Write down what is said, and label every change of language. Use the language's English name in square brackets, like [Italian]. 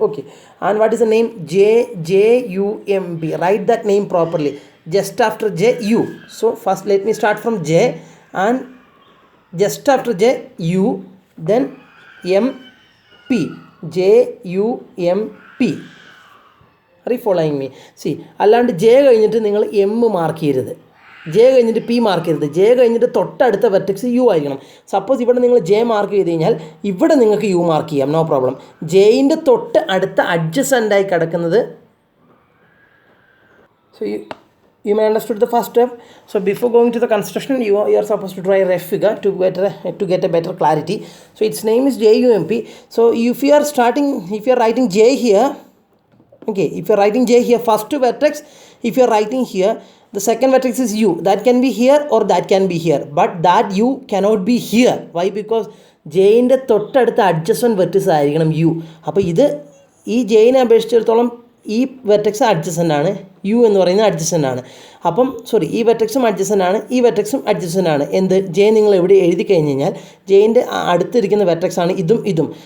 [English] Okay, and what is the name? JUMP. Write that name properly. Just after J, U. So first let me start from J, and just after J, U, then MP. JUMP. Are you following me? [Malayalam] See, അല്ലാണ്ട് J കഴിഞ്ഞിട്ട് നിങ്ങൾ M mark ചെയ്യരുത്, J കഴിഞ്ഞിട്ട് P mark ചെയ്യരുത്, J കഴിഞ്ഞിട്ട് തൊട്ടടുത്ത vertex U ആയിരിക്കണം. Suppose ഇവിടെ നിങ്ങൾ ജെ മാർക്ക് ചെയ്ത് കഴിഞ്ഞാൽ ഇവിടെ നിങ്ങൾക്ക് യു മാർക്ക് ചെയ്യാം, നോ പ്രോബ്ലം. ജെയിൻ്റെ തൊട്ട് അടുത്ത അഡ്ജസൻ്റായി കിടക്കുന്നത്, [English] so you may understood the first step. So before going to the construction, you are supposed to draw a rough figure to get a better clarity. So its name is JUMP. So if you are writing J here, okay, if you are writing J here, first vertex, if you are writing here, the second vertex is U. That can be here or that can be here, but that U cannot be here. Why? [Malayalam] Because J ന്റെ തൊട്ടടുത്ത adjacent vertex ആയിരിക്കണം U. അപ്പോൾ ഇത് ഈ ജെയിനെ അപേക്ഷിച്ചിടത്തോളം ഈ vertex adjacent ആണ്, U എന്ന് പറയുന്നത് അഡ്ജസൻ്റ് ആണ്. അപ്പം സോറി, ഈ വെർട്ടെക്സും അഡ്ജസൻ്റ് ആണ്, ഈ വെർട്ടെക്സും അഡ്ജസൻ്റ് ആണ്. എന്ത് ജെ നിങ്ങൾ എവിടെ എഴുതി കഴിഞ്ഞ് കഴിഞ്ഞാൽ ജെയിൻ്റെ അടുത്തിരിക്കുന്ന വെർട്ടെക്സ് ആണ് ഇതും ഇതും.